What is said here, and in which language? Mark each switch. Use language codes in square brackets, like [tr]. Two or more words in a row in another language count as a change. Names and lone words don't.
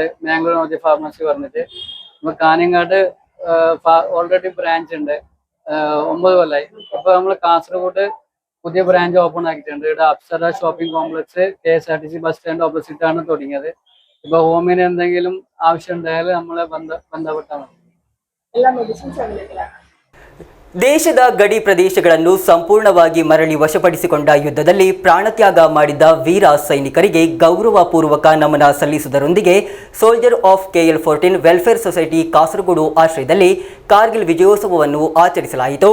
[ml] മാംഗ്ലൂർ ഹോമിയോ ഫാർമസി പറഞ്ഞിട്ട് നമ്മൾ കാഞ്ഞങ്ങാട് [en] already branch [ml] ഉണ്ട്. 9 കൊല്ലമായി. ഇപ്പൊ നമ്മൾ കാസർഗോഡ് പുതിയ [en] branch open [ml] ആക്കിയിട്ടുണ്ട്. ഇവിടെ അപ്സര ഷോപ്പിംഗ് കോംപ്ലക്സ് KSRTC [en] bus stand opposite [ml] ആണ് തുടങ്ങിയത്. ഇപ്പൊ ഹോമിയോന് എന്തെങ്കിലും ആവശ്യം ഉണ്ടായാൽ നമ്മളെ ബന്ധപ്പെട്ടാൽ മതി. എല്ലാ [en] medicines available [ml] ആണ്. [kn] ದೇಶದ ಗಡಿ ಪ್ರದೇಶಗಳನ್ನು ಸಂಪೂರ್ಣವಾಗಿ ಮರಳಿ ವಶಪಡಿಸಿಕೊಂಡ ಯುದ್ಧದಲ್ಲಿ ಪ್ರಾಣತ್ಯಾಗ ಮಾಡಿದ ವೀರ ಸೈನಿಕರಿಗೆ ಗೌರವಪೂರ್ವಕ ನಮನ ಸಲ್ಲಿಸುವುದರೊಂದಿಗೆ ಸೋಲ್ಜರ್ ಆಫ್ KL14 ವೆಲ್ಫೇರ್ ಸೊಸೈಟಿ ಕಾಸರಗೋಡು ಆಶ್ರಯದಲ್ಲಿ ಕಾರ್ಗಿಲ್ ವಿಜಯೋತ್ಸವವನ್ನು ಆಚರಿಸಲಾಯಿತು.